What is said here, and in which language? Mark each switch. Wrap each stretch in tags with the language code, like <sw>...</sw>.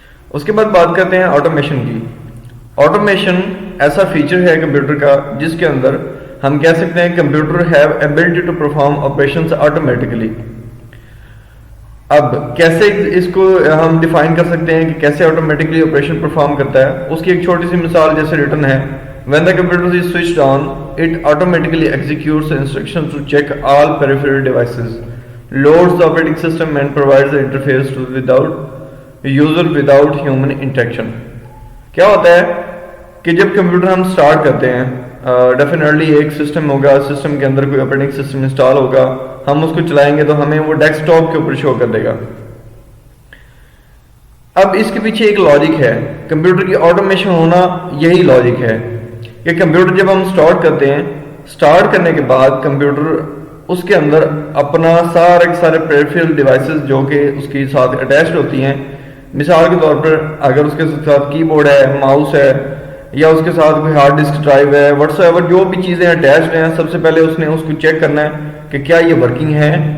<ur>اس کے بعد بات کرتے ہیں آٹومیشن کی. آٹومیشن ایسا فیچر ہے کمپیوٹر کا جس کے اندر ہم کہہ سکتے ہیں</ur> <en>Computer have ability to perform operations automatically.</en> <ur>اب کیسے اس کو ہم ڈیفائن کر سکتے ہیں کہ کیسے آٹومیٹکلی آپریشن پرفارم کرتا ہے، اس کی ایک چھوٹی سی مثال جیسے ریٹن ہے،</ur> <en>when the computer is switched on it automatically executes the instructions to check all peripheral devices, loads the operating system and provides the interface to without user without human interaction.</en> <ur>کیا ہوتا ہے کہ جب computer ہم start کرتے ہیں definitely ایک system ہوگا، سسٹم کے اندر کوئی آپریٹنگ سسٹم انسٹال ہوگا، ہم اس کو چلائیں گے تو ہمیں وہ ڈیسک ٹاپ کے اوپر شو کر دے گا. اب اس کے پیچھے ایک لاجک ہے، کمپیوٹر کی آٹومیشن ہونا یہی لاجک ہے کہ کمپیوٹر جب ہم سٹارٹ کرتے ہیں، سٹارٹ کرنے کے بعد کمپیوٹر اس کے اندر اپنا سارے پیریفرل ڈیوائسز جو کہ اس کے ساتھ اٹیچڈ ہوتی ہیں، مثال کے طور پر اگر اس کے ساتھ کی بورڈ ہے، ماؤس ہے، یا اس کے ساتھ کوئی ہارڈ ڈسک ڈرائیو ہے،</ur> <en>whatsoever</en> <ur>جو بھی چیزیں اٹیچڈ ہیں، سب سے پہلے اس نے اس کو چیک کرنا ہے کہ کیا یہ ورکنگ ہے.</ur>